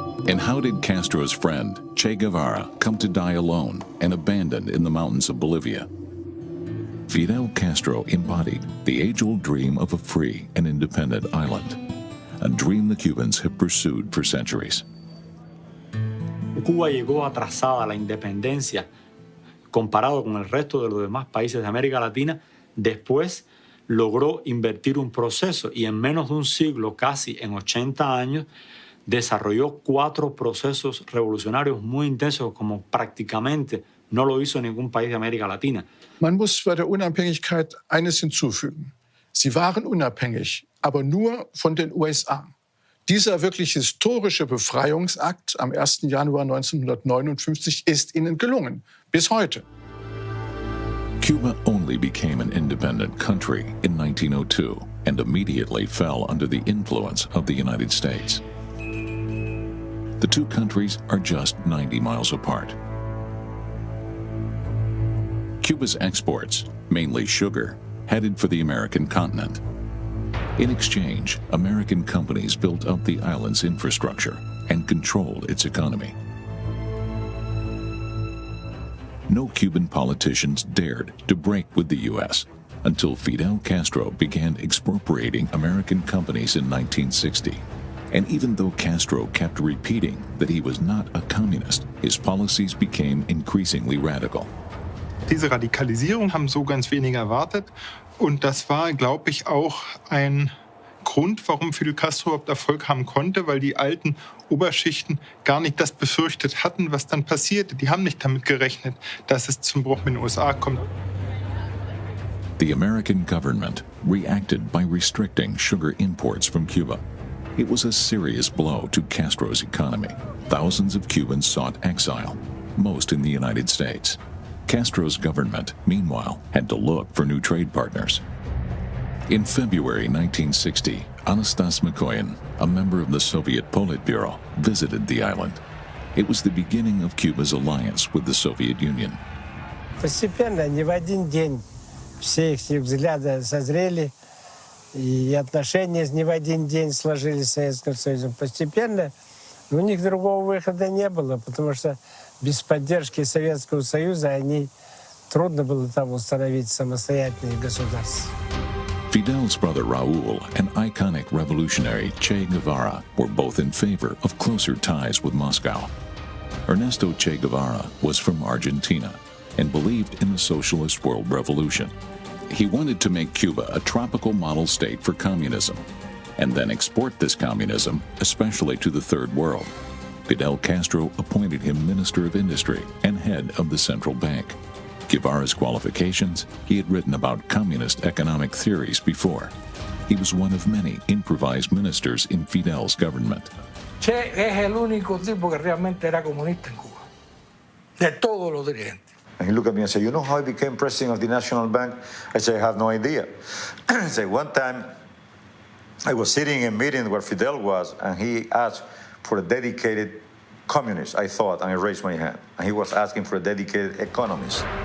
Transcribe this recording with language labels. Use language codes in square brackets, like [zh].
[en] And how did Castro's friend, Che Guevara, come to die alone and abandoned in the mountains of Bolivia? Fidel Castro embodied the age-old dream of a free and independent island, a dream the Cubans have pursued for centuries. [es] Cuba llegó atrasada a la independencia comparado con el resto de los demás países de América Latina. Después logró invertir un proceso y en menos de un siglo, casi en 80 años, desarrolló 4 procesos revolucionarios muy intensos como prácticamente no lo hizo ningún país de América Latina. [de] Man muss bei der Unabhängigkeit eines hinzufügen. Sie waren unabhängig, aber nur von den USA. Dieser wirklich historische Befreiungsakt am 1. Januar 1959 ist ihnen gelungen, bis heute. [en] Cuba only became an independent country in 1902 and immediately fell under the influence of the United States. The two countries are just 90 miles apart. Cuba's exports, mainly sugar, headed for the American continent. In exchange, American companies built up the island's infrastructure and controlled its economy. No Cuban politicians dared to break with the U.S. until Fidel Castro began expropriating American companies in 1960. And even though Castro kept repeating that he was not a communist, his policies became increasingly radical. [de] Diese Radikalisierung haben so ganz wenige erwartet. Und das war, glaube ich, auch ein Grund, warum Fidel Castro überhaupt Erfolg haben konnte, weil die alten Oberschichten gar nicht das befürchtet hatten, was dann passierte. Die haben nicht damit gerechnet, dass es zum Bruch mit den USA kommt. [en] The American government reacted by restricting sugar imports from Cuba. It was a serious blow to Castro's economy. Thousands of Cubans sought exile, most in the United States. Castro's government, meanwhile, had to look for new trade partners. In February 1960, Anastas Mikoyan, a member of the Soviet Politburo, visited the island. It was the beginning of Cuba's alliance with the Soviet Union. [ru] Постепенно, не в один день, все их взгляды созрели, и отношения не в один день сложились с Советским Союзом. Постепенно у них другого выхода не было, потому что без поддержки Советского Союза они трудно было там установить самостоятельные государства. [en] Fidel's brother Raul and iconic revolutionary Che Guevara were both in favor of closer ties with Moscow. Ernesto Che Guevara was from Argentina and believed in the socialist world revolution. He wanted to make Cuba a tropical model state for communism and then export this communism, especially to the Third World. Fidel Castro appointed him Minister of Industry and head of the central bank. Guevara's qualifications, he had written about communist economic theories before. He was one of many improvised ministers in Fidel's government. [es] Che es el único tipo que realmente era comunista en Cuba, de todos los dirigentes. [en] And he looked at me and said, "You know how I became president of the National Bank?" I said, "I have no idea." He said, "One time I was sitting in a meeting where Fidel was, and he asked for a dedicated communist, I thought, and I raised my hand. And he was asking for a dedicated economist."